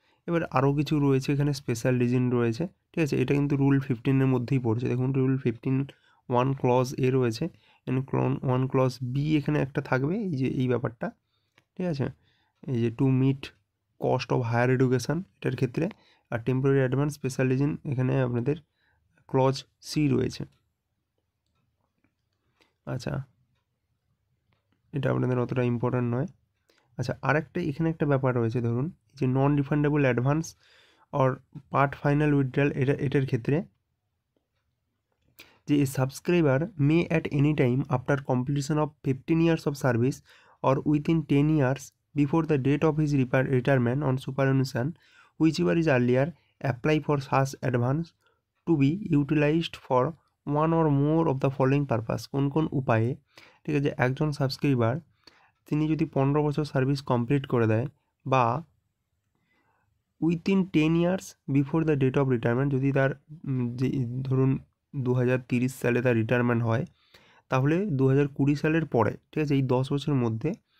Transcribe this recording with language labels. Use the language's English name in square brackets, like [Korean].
[Bangla] এবার আরও কিছু রয়েছে এখানে, স্পেশাল রিজন রয়েছে, ঠিক আছে। এটা কিন্তু রুল 15-এর মধ্যেই পড়ছে, দেখুন রুল 15(1) ক্লজ এ রয়েছে, এন্ড 1 ক্লজ বি এখানে একটা থাকবে, এই যে এই ব্যাপারটা, ঠিক আছে। এই যে to meet cost of higher education এটার ক্ষেত্রে, আর টেম্পোরারি অ্যাডভান্স স্পেশাল রিজন এখানে আপনাদের ক্লজ সি রয়েছে। আচ্ছা, এটা আপনাদের অতটা ইম্পর্ট্যান্ট নয়। আচ্ছা, আরেকটা এখানে একটা ব্যাপার রয়েছে, ধরুন যে [English] non refundable advance or part final withdrawal, [Bangla] এটার ক্ষেত্রে যে [English] Subscriber may at any time after completion of 15 years of service or within 10 years before the date of his retirement on superannuation, whichever is earlier, apply for such advance to be utilized for one or more of the following purpose. [Bangla] কোন উপায়ে, ঠিক আছে, একজন subscriber তিনি যদি 15 বছর service complete করে দেয় বা [English] within 10 years before the date of retirement, [Bangla] যদি তার যে ধরুন 2030 সালে তার রিটায়ারমেন্ট হয়, তাহলে 2020 সালের পরে, ঠিক আছে, এই 10 বছরের মধ্যে